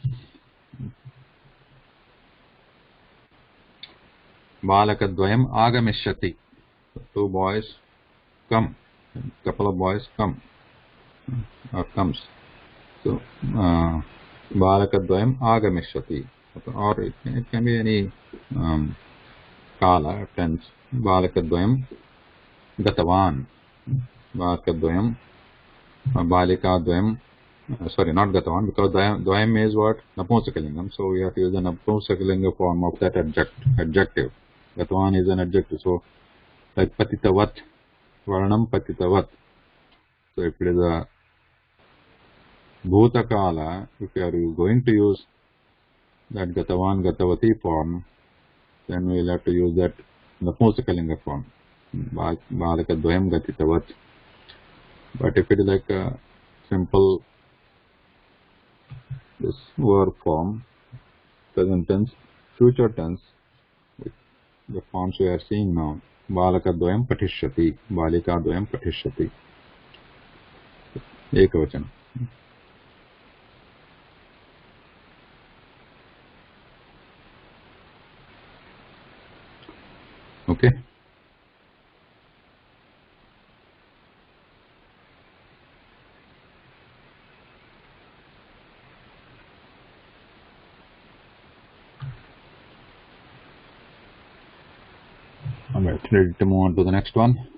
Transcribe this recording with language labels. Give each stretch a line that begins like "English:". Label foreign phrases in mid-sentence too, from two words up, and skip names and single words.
Sanskrit: बालक द्वयम् आगमिष्यति.
English: Two boys come. Couple of boys come. Or comes. So
Sanskrit: बालक द्वयम् आगमिष्यति.
English: Or it can be any kala, tense.
Sanskrit: बालक द्वयम् गतवान्. बालक द्वयम् बालिका द्वयम्.
English: Sorry, not gatavan, because dvayam is what? Napunsakalinga. So we have to use the Napunsakalinga form of that adjective. Gatavan is an adjective. So like patitavat,
Sanskrit: वर्णम् पतितवत्.
English: So if it is a bhutakala, if you are going to use that
Sanskrit: गतवान् गतवती
English: form, then we will have to use that Napunsakalinga form.
Sanskrit: बालक द्वयम् गतितवत्.
English: But if it is like a simple this verb form, present tense, future tense, the forms we are seeing now,
Sanskrit: बालक द्वयम् पतिष्यति, बालिका द्वयम् पतिष्यति, एकवचन.
English: Okay. Alright, ready to move on to the next one.